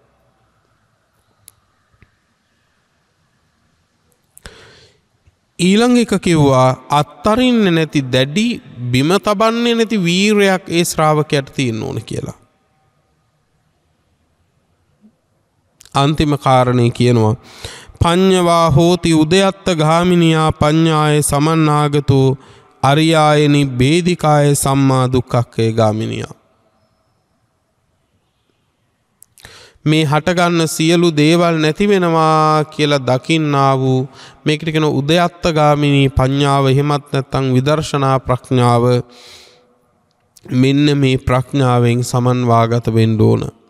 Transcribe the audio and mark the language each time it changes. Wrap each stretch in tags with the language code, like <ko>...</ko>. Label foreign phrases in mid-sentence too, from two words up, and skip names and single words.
<si>ඊළඟ එක කිව්වා අත්තරින්න නැති දැඩි බිම තබන්නේ නැති වීරයක් ඒ ශ්‍රාවකයට තියෙන්න ඕන කියලා. අන්තිම කාරණේ කියනවා</si> <pi>පඤ්ඤවා හෝති උදයත්ත ගාමිනියා පඤ්ඤාය සමන්නාගතෝ අරියායනි බේදිකාය සම්මා දුක්ඛක්ඛේ ගාමිනියා.</pi> <si>මේ හටගන්න සියලු දේවල් නැති වෙනවා කියලා දකින්නා වූ මේකට කියන උදයත්ත ගාමිනී පඤ්ඤාව, එහෙමත් නැත්නම් විදර්ශනා ප්‍රඥාව, මෙන්න මේ ප්‍රඥාවෙන් සමන්වාගත වෙන්න ඕන.</si>